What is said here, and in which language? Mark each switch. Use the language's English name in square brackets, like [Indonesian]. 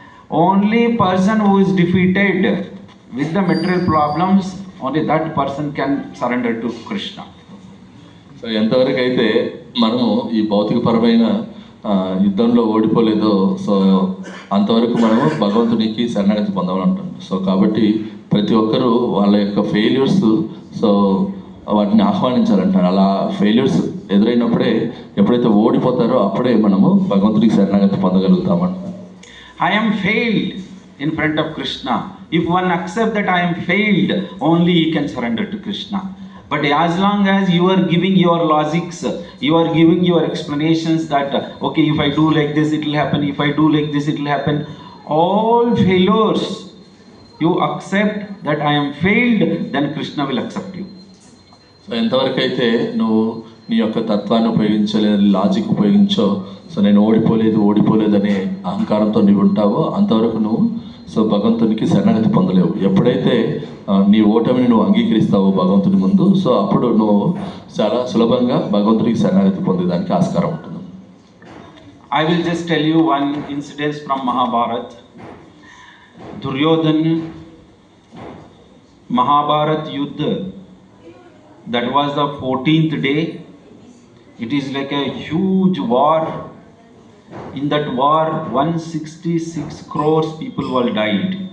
[English] Only person who is defeated with the material problems, only that person can surrender to Krishna. [Telugu] So ఎంతవరకు అయితే మనము ఈ భౌతికపరమైన యుద్ధంలో ఓడిపోలేదో so అంతవరకు మనము భగవంతునికి శరణాగతి పొందాలంటాం. సో కాబట్టి ప్రతి ఒక్కరూ వాళ్ళ యొక్క ఫెయిల్యూర్స్ సో వాటిని ఆహ్వానించాలంటారు. అలా ఫెయిల్యూర్స్ ఎదురైనప్పుడే ఎప్పుడైతే ఓడిపోతారో అప్పుడే మనము భగవంతుడికి శరణాగతి పొందగలుగుతామంట. [English] I am failed in front of Krishna. If one accepts that I am failed, only he can surrender to Krishna. But as long as you are giving your logics, you are giving your explanations that okay, if I do like this it will happen, if I do like this it will happen, all failures, you accept that I am failed, then Krishna will accept you. [Telugu] So ఎంతవరకు అయితే నువ్వు నీ యొక్క తత్వాన్ని ఉపయోగించలేదు, logic ఉపయోగించో, so నేను ఓడిపోలేదు అనే అహంకారంతో నీవు ఉంటావో అంతవరకు నువ్వు సో భగవంతునికి శరణాగతి పొందలేవు. ఎప్పుడైతే నీ ఓటమిని నువ్వు అంగీకరిస్తావో భగవంతుని ముందు, సో అప్పుడు నువ్వు చాలా సులభంగా భగవంతునికి శరణాగతి పొందేదానికి ఆస్కారం ఉంటుంది. [English] I will just tell you one incident from Mahabharata. Duryodhana, Mahabharat Yuddha, that was the 14th day. It is like a huge war. In that war 166 crores people were died.